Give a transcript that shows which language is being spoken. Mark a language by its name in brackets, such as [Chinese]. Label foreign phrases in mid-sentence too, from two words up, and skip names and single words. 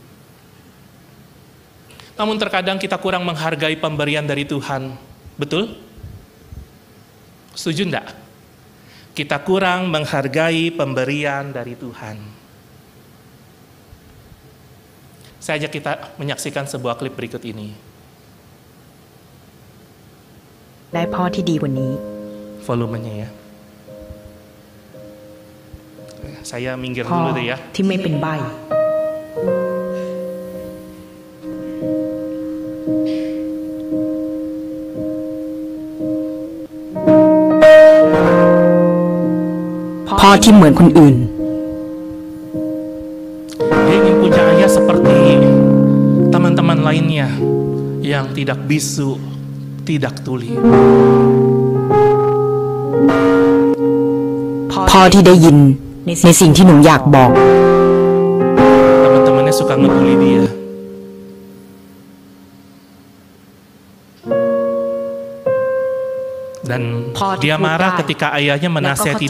[Indonesian] Namun terkadang kita kurang menghargai pemberian dari Tuhan. Betul? Setuju enggak? Kita kurang menghargai pemberian dari Tuhan. Saya ajak kita menyaksikan sebuah klip berikut ini. [Thai] ได้พ่อที่ดีกว่านี้ [Indonesian] Volumenya ya. Saya minggir [Thai] พ่อ [Indonesian] dulu deh ya. [Thai] ที่ไม่เป็นใบ้ พ่อที่เหมือนคนอื่น [Indonesian] Dia ingin punya ayah seperti teman-teman lainnya yang tidak bisu, tidak tuli. [Thai] พ่อที่ได้ยินในสิ่งที่หนูอยากบอก [Indonesian] Teman-temannya suka ngebully dia. Dan dia marah ketika ayahnya [Thai] และก็เข้า [Indonesian] menasihati